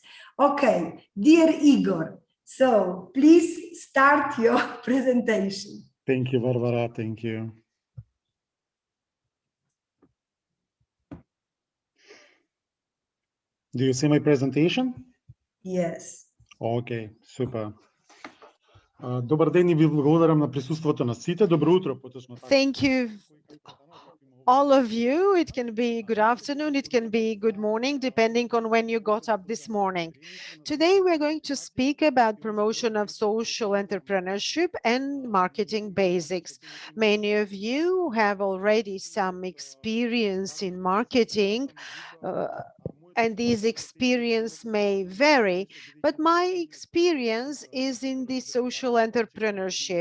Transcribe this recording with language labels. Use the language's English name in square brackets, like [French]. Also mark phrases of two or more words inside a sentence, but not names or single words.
[English] Okay, dear Igor, so please start your presentation. Thank you, Barbara. Thank you. Do you see my presentation? Yes. [Macedonian] Окей, супер. Добър ден и ви благодарам на присъствието на сите. Добро утро, поточно така. [English] Thank you, all of you. It can be good afternoon, it can be good morning, depending on when you got up this morning. Today, we're going to speak about promotion of social entrepreneurship and marketing basics. Many of you have already some experience in marketing, and these experience may vary, but my experience is in the social entrepreneurship.